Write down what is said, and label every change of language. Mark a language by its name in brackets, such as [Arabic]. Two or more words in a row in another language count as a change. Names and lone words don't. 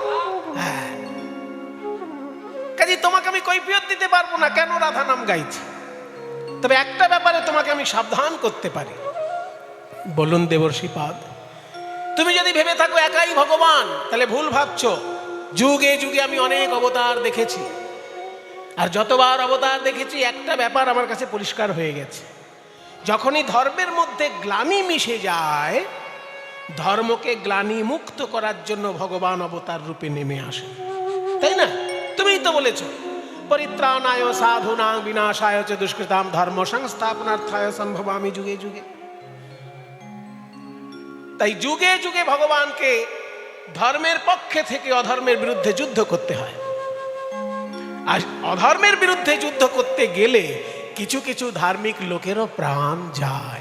[Bangla] কাজে তোমাকে আমি কৈফিয়ত দিতে পারবো না কেন রাধা নাম গাইছি তবে একটা ব্যাপারে তোমাকে আমি সাবধান করতে পারি বলুন দেবর্ষিপাদ তুমি যদি ভেবে থাকো একাই ভগবান তাহলে ভুল ভাবছো যুগে যুগে আমি অনেক অবতার দেখেছি আর যতবার অবতার দেখেছি একটা ব্যাপার আমার কাছে পরিষ্কার হয়ে গেছে, যখনই ধর্মের মধ্যে গ্লানি মিশে যায়, ধর্মকে গ্লানি মুক্ত করার জন্য ভগবান অবতার রূপে নেমে আসে, তাই না? তুমিই তো বলেছো, [Sanskrit] পরিত্রাণায় সাধুনাং বিনাশায় চ দুষ্কৃতাম ধর্ম সংস্থাপনার্থায় সম্ভবামি যুগে যুগে। [Bangla] তাই যুগে যুগে ভগবানকে ধর্মের পক্ষে থেকে অধর্মের বিরুদ্ধে যুদ্ধ করতে হয়। আর অধর্মের বিরুদ্ধে যুদ্ধ করতে গেলে কিছু কিছু ধার্মিক লোকেরও প্রাণ যায়।